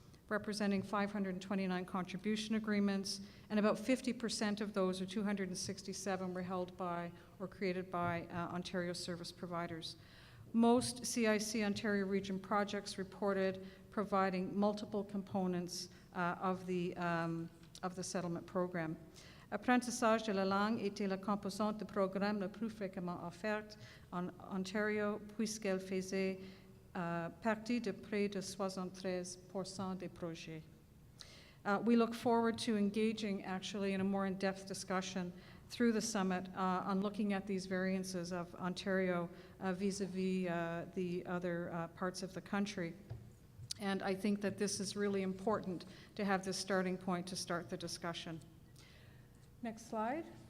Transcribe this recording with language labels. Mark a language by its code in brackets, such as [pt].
[en] representing 529 contribution agreements, and about 50% of those, or 267, were held by or created by Ontario service providers. Most CIC Ontario Region projects reported providing multiple components of the settlement program. [fr] Apprentissage de la langue était la composante de programme le plus fréquemment offerte en Ontario, puisqu'elle faisait partie de près de 73% des projets. [en] We look forward to engaging actually in a more in-depth discussion through the summit on looking at these variances of Ontario vis-a-vis the other parts of the country. And I think that this is really important to have this starting point to start the discussion. Next slide.